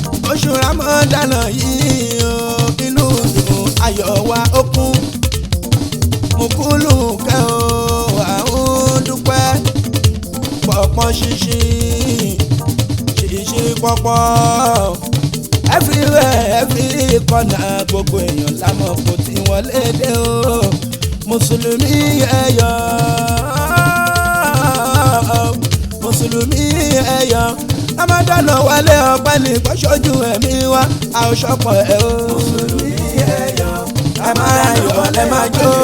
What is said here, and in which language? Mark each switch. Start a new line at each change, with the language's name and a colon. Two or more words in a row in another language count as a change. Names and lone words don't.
Yoruba: Oṣù Ramadan yìí o, inú dùn, ayọ̀ wa ó kún. Mùkúlù kẹ́ o, à ń dúpẹ́. Pọ̀pọ̀ ṣinṣin, ṣinṣin pọ̀pọ̀.
English: Everywhere, every corner,
Yoruba: gbogbo èèyàn la mọ̀ kó tí wọ́n lé dé o. Mùsùlùmí ẹ yọ̀, Mùsùlùmí ẹ yọ̀. Ramadan wọlé ọpẹ́ ní kó ṣojú ẹ̀mí wa, a ó ṣọpọ̀ ẹ o. Mùsùlùmí ẹ yọ̀, ẹ máa yọ̀, ẹ máa jó.